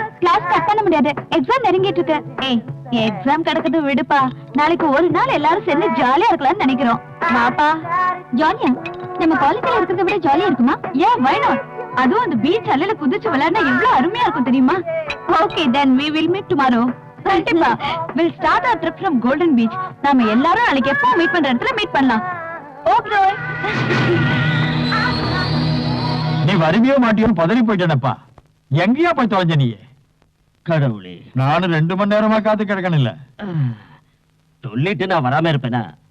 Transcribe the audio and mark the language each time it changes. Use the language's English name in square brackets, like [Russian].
[English] Class cut [Tamil] பண்ண முடியாது. Exam நெருங்கிட்டு இருக்கு. ஏய், எக்ஸாம் கடக்குது விடுப்பா. நாளைக்கு ஒரு நாள் எல்லாரும் சேர்ந்து ஜாலியா இருக்கலாம்னு நினைக்கிறோம். வாப்பா. ஜாலியா? நம்ம காலேஜ்ல இருக்கிறத விட ஜாலியா இருக்குமா? [English] Yeah, why not? [Tamil] அதுவும் அந்த பீச் அலையில குதிச்சு விளையாடினா எவ்வளவு அருமையா இருக்கும் தெரியுமா? [English] Okay, then we will meet tomorrow. [Tamil] கண்டிப்பா. [English] We'll start our trip from Golden Beach. [Tamil] நாம எல்லாரும் நாளைக்கு எப்போ மீட் பண்ற இடத்துல மீட் பண்ணலாம். [English] Okay. [Tamil] நீ வருவியோ மாட்டியோன்னு பதறி போயிட்டேனப்பா. எங்கேயா போய் தொலைஞ்ச நீ? கடவுளே, நானும் 2 மணி நேரமா காத்து கிடக்கணும்ல. சொல்லிட்டு நான் வராம இருப்பேனா?